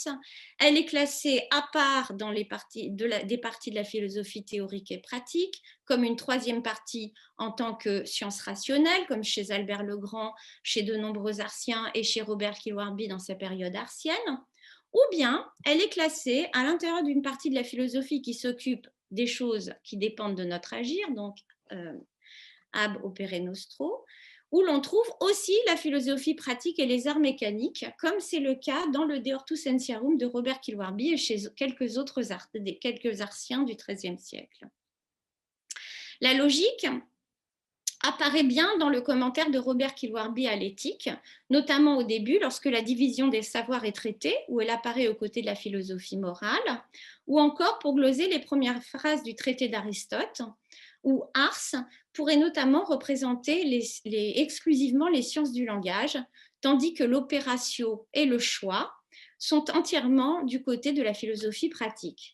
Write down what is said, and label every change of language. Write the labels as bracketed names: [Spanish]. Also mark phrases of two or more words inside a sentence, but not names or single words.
[French] Elle est classée à part dans des parties de la philosophie théorique et pratique, comme une troisième partie en tant que science rationnelle, comme chez Albert le Grand, chez de nombreux artiens et chez Robert Kilwarby dans sa période artienne. Ou bien, elle est classée à l'intérieur d'une partie de la philosophie qui s'occupe des choses qui dépendent de notre agir, donc [Latin] ab opere nostro, [French] où l'on trouve aussi la philosophie pratique et les arts mécaniques, comme c'est le cas dans le De Ortu Scientiarum de Robert Kilwarby et chez quelques artiens du XIIIe siècle. La logique apparaît bien dans le commentaire de Robert Kilwarby à l'éthique, notamment au début, lorsque la division des savoirs est traitée, où elle apparaît aux côtés de la philosophie morale, ou encore pour gloser les premières phrases du traité d'Aristote, où ars pourrait notamment représenter exclusivement les sciences du langage, tandis que l'opératio et le choix sont entièrement du côté de la philosophie pratique.